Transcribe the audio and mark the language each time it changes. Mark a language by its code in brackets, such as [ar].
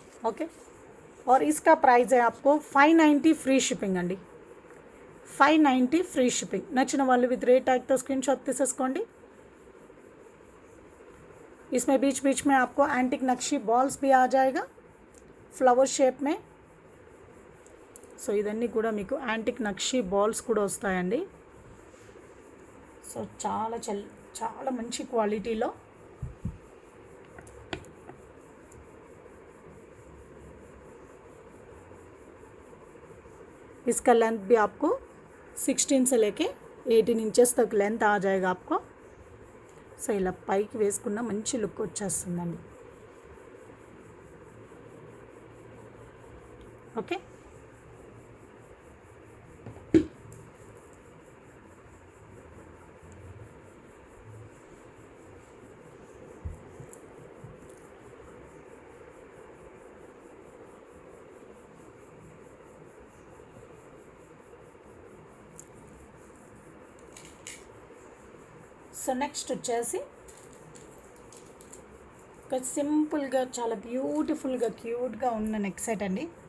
[hi] Okay, और इसका price है आपको 590 ఫ్రీ షిప్పింగ్ అండి. [te] 590 ఫ్రీ షిప్పింగ్. నచ్చిన వాళ్ళు విత్ రేట్ ట్యాగ్తో స్క్రీన్ షాట్ తీసేసుకోండి. [hi] इसमें बीच बीच में आपको एंटिक नक्शी बॉल्स भी आ जाएगा फ्लावर शेप में. [te] సో ఇదన్నీ కూడా మీకు యాంటిక్ నక్షి బాల్స్ కూడా వస్తాయండి. సో చాలా మంచి క్వాలిటీలో [hi] इसका लेंथ भी आपको 16 से लेके 18 इंचेस तक लेंथ आ जाएगा आपको. [te] సో ఇలా పైకి వేసుకున్న మంచి లుక్ వచ్చేస్తుందండి. ఓకే, సో నెక్స్ట్ వచ్చేసి ఒక సింపుల్గా చాలా బ్యూటిఫుల్గా క్యూట్గా ఉన్న నెక్ సెట్ అండి.